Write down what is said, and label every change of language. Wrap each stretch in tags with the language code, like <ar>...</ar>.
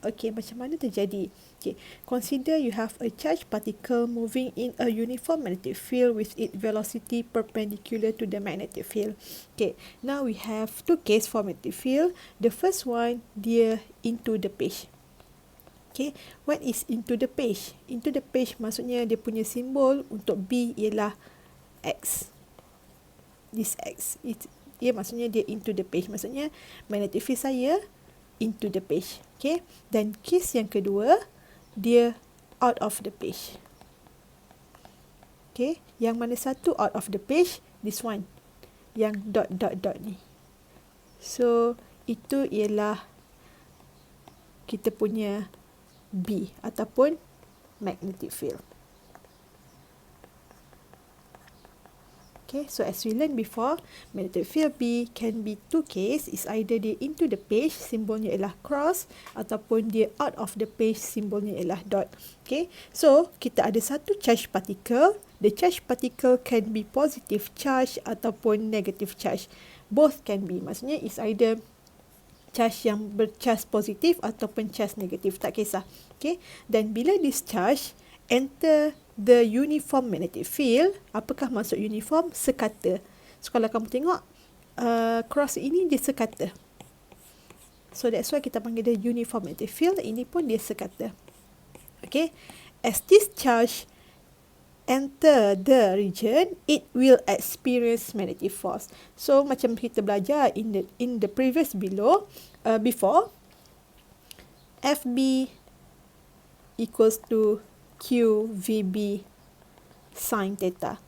<en>Okay,</en> <ms>macam mana terjadi?</ms> <en>Okay, consider you have a charged particle moving in a uniform magnetic field with its velocity perpendicular to the magnetic field. Okay, now we have two cases for magnetic field. The first one, dia into the page. Okay, what is into the page? Into the page</en> <ms>maksudnya dia punya simbol untuk B ialah X.</ms> <en>This X, ia maksudnya dia into the page, maksudnya magnetic field saya into the page. Okay, dan case yang kedua, dia out of the page. Okay, yang mana satu out of the page? This one, yang dot dot dot ni.</en> <ms>So itu ialah kita punya B ataupun magnetic field.</ms> <en>Okay, so as we learned before, magnetic field B can be two case. Is either dia into the page, simbolnya ialah cross, ataupun dia out of the page, simbolnya ialah dot. Okay,</en> <ms>so kita ada satu charge particle.</ms> <en>The charge particle can be positive charge ataupun negative charge. Both can be.</en> <ms>Maksudnya is either charge yang bercharge positif ataupun charge negatif, tak kisah.</ms> <en>Okay, dan bila this charge enter the uniform magnetic field,</en> <ms>apakah maksud uniform? Sekata. So kalau kamu tengok cross ini dia sekata.</ms> <en>So that's why</en> <ms>kita panggil dia uniform magnetic field. Ini pun dia sekata.</ms> <en>Okay, as this charge enter the region, it will experience magnetic force.</en> <ms>So macam kita belajar</ms> <en>in the previous before,</en> <ms>FB equals to QVB sin theta.</ms>